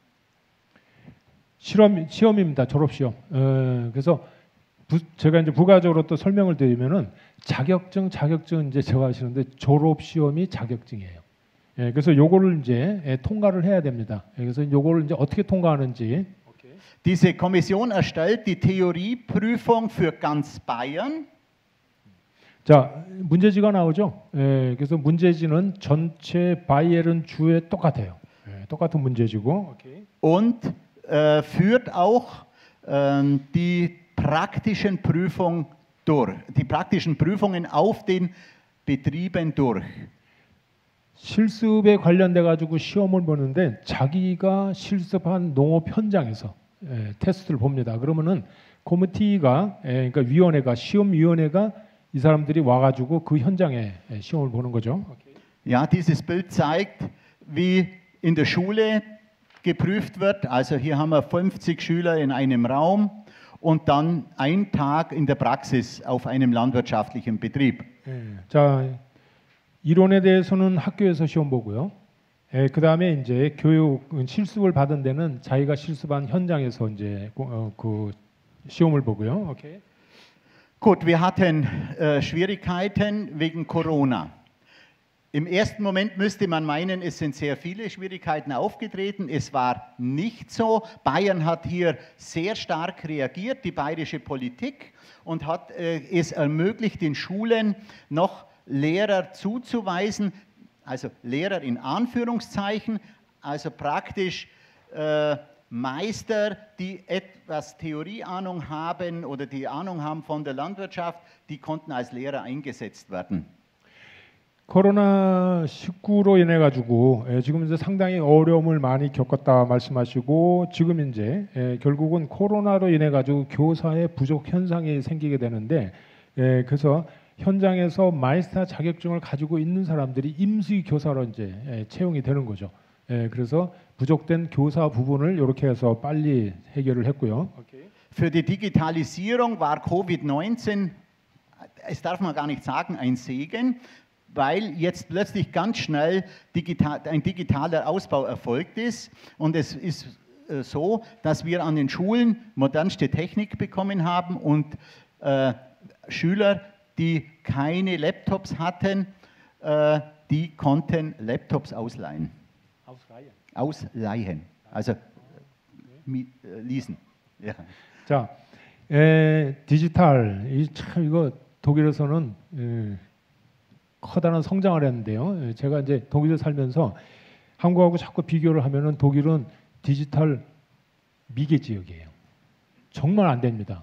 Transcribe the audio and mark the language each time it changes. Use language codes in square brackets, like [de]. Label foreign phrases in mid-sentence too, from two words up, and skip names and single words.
[ko] 시험입니다. 졸업 시험. 그래서 제가 이제 부가적으로 또 설명을 드리면은 자격증 이제 제가 하시는데 졸업 시험이 자격증이에요. 예, 그래서 요거를 이제 통과를 해야 됩니다. 그래서 요거를 이제 어떻게 통과하는지. [de] Diese Kommission erstellt die Theorieprüfung für ganz Bayern. [ko] 자, 문제지가 나오죠. 예, 그래서 문제지는 전체 바이에른 주에 똑같아요. 예, 똑같은 문제지고. 오케이. [de] Und führt auch die praktischen Prüfungen auf den Betrieben durch. [ko] 실습에 관련돼 가지고 시험을 보는데 자기가 실습한 농업 현장에서 테스트를 봅니다. 그러면은 코미티가 그러니까 위원회가 시험위원회가 이 사람들이 와가지고 그 현장에 시험을 보는 거죠. [de] Ja, dieses Bild zeigt, wie in der Schule geprüft wird. Also hier haben wir 50 Schüler in einem Raum und dann ein Tag in der Praxis auf einem landwirtschaftlichen Betrieb. [ko] 자, 이론에 대해서는 학교에서 시험 보고요. 그 다음에 이제 교육 실습을 받은 데는 자기가 실습한 현장에서 이제 그 시험을 보고요. 오케이. [de] Gut, wir hatten Schwierigkeiten wegen Corona. Im ersten Moment müsste man meinen, es sind sehr viele Schwierigkeiten aufgetreten. Es war nicht so. Bayern hat hier sehr stark reagiert, die bayerische Politik, und hat es ermöglicht, den Schulen noch Lehrer zuzuweisen, also Lehrer in Anführungszeichen, also praktisch Meister, die etwas Theorieahnung haben oder die Ahnung haben von der Landwirtschaft, die konnten als Lehrer eingesetzt werden. [ko] 코로나19로 인해 가지고 지금 이제 상당히 어려움을 많이 겪었다 말씀하시고 지금 이제 결국은 코로나로 인해 가지고 교사의 부족 현상이 생기게 되는데 그래서 현장에서 마이스터 자격증을 가지고 있는 사람들이 임시 교사로 이제 채용이 되는 거죠. 그래서 부족된 교사 부분을 이렇게 해서 빨리 해결을 했고요. Für die Digitalisierung war Covid-19, es darf man gar nicht sagen, ein Segen, weil jetzt plötzlich ganz schnell ein digitaler Ausbau erfolgt ist. Und es ist so, dass wir an den Schulen modernste Technik bekommen haben und Schüler, die keine Laptops hatten, die konnten Laptops ausleihen. Ausleihen. Also leasen. Ja. 자, 디지털 이거 독일에서는 커다란 성장을 했는데요. 제가 이제 독일에 살면서 한국하고 자꾸 비교를 하면은 독일은 디지털 미개 지역이에요. 정말 안 됩니다.